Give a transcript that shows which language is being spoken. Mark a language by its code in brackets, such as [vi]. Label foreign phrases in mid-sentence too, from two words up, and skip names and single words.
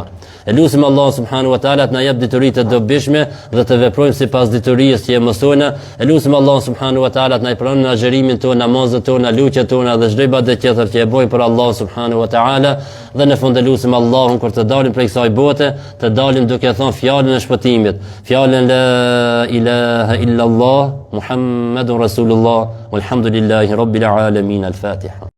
[sq] E lutim Allah [ar] سبحانه وتعالى [sq] të na jap dituri të dobishme dhe të veprojmë sipas diturisë që e mësojnë. E lutim Allah [ar] سبحانه وتعالى [sq] të na pranon në agjërimin tonë, namazet tona, lutjet tona dhe çdo ibadet tjetër që e bëjmë për Allah subhanahu wa taala. Dhe në fund e lutim Allahun kur të dalim prej kësaj bote, të dalim duke thënë fjalën e shpëtimit, fjalën [ar] لا إله إلا الله، محمد رسول الله، والحمد لله رب العالمين. [sq] Al-Fatiha.